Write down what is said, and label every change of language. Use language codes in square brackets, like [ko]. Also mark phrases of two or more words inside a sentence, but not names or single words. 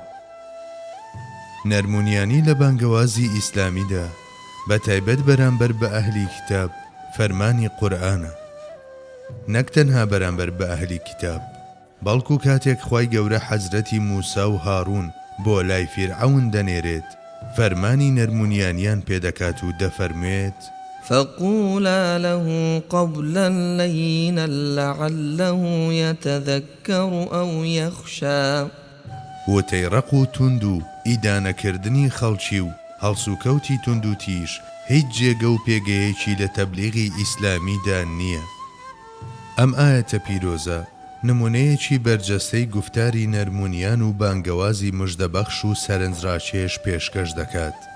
[ckb] نەرمونیانی لە بانگەوازی ئیسلامیدا بە تایبەت بەرامبەر بە ئەهلی کتاب فەرمانی قورئانە، نەک تەنها بەرامبەر بە ئەهلی کتاب، بەڵکو کاتێک خوای گەورە حەزرەتی موسا و هاڕون بۆ لای فیرعەون دەنێرێت، فەرمانی نەرمونیانیان پێدەکات و دەفەرموێت [ar] فقولا له قولا لينا لعله يتذكر أو يخشى. [ckb] وتەی ڕق و توند و ئیدانەکردنی خەڵکی و هەڵسوکەوتی توند و تیژ هیچ جێگە و پێگەیەکی لە تەبلیغی ئیسلامیدا نییە. ئەم ئایەتە پیرۆزە نمونەیەکی بەرجەستەی گفتاری نەرمونیان و بانگەوازی مژدەبەخش و سەرنجڕاکێش پێشکەش دەکات.